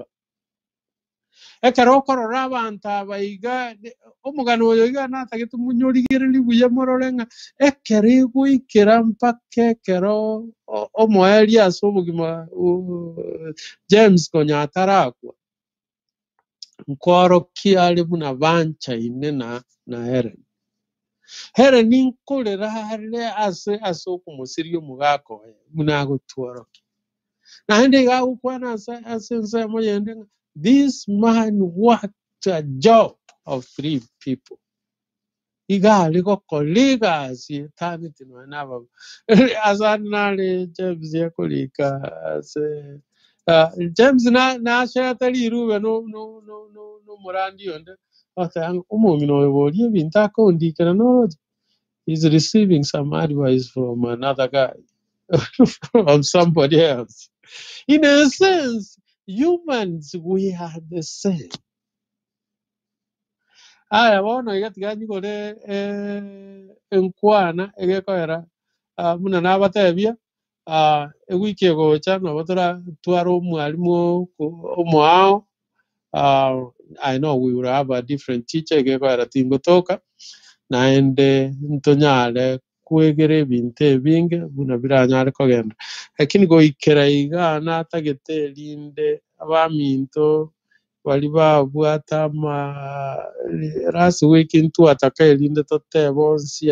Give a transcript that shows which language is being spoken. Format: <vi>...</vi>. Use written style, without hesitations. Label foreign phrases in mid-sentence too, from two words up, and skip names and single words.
<guz>Ekero okorora abanto aba iga omogano oyo iga natagete monyorigereri buya morore ng'a ekero egoikera mpaka ekero omoeria ase obogima James konya atarakwa nkorokia are buna banchaine na Helen. Helen nkorera are ase okomosiria omogaka oye buna agotworokia naende iga agokwana ase ensemo yende ng'a</guz> <en>this man worked a job of 3 people.</en> <guz>Iga are gokora egasi etagete nonya naba ase nare James yakorika ase James nasheta rirube n'omorandi onde oteba omong'ina oyo boria ebinto akondikera no</guz> <en>he's receiving some advice from another guy from somebody else. In a sense, humans, we are the same.</en> <guz>Aya bono igatiga nyigore enkwana egekoera muna nabatebia egwiki egocha nabo twara omwarimu omoao.</guz> <en>I know we will have a different teacher</en> <guz>egekoera tingotoka naende ntonyare kwegera ebinto ebinge buna biranyare kogenda lakini goikera iga natagete erinde abaminto bari babwata</guz> <en>last week</en> <guz>ntwataka erinde toteba onsi</guz>